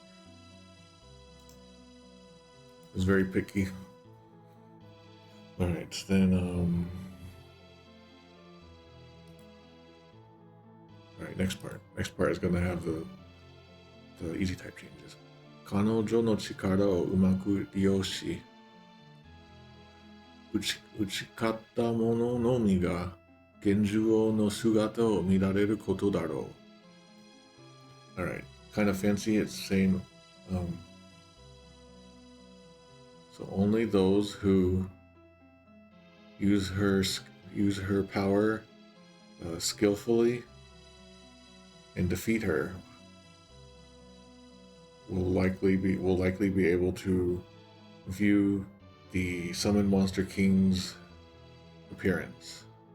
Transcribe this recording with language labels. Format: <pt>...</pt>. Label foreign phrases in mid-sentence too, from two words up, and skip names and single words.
<en>It's very picky. Alright, then alright, next part. Next part is gonna have the easy type changes.</en> <ja>彼女の力を上手く利用し. 打ち勝った者のみが幻獣王の姿を見られることだろう.</ja> <en>Alright, kind of fancy. It's saying so only those who use her power skillfully and defeat her will likely be able to view the Summon Monster King's appearance.</en>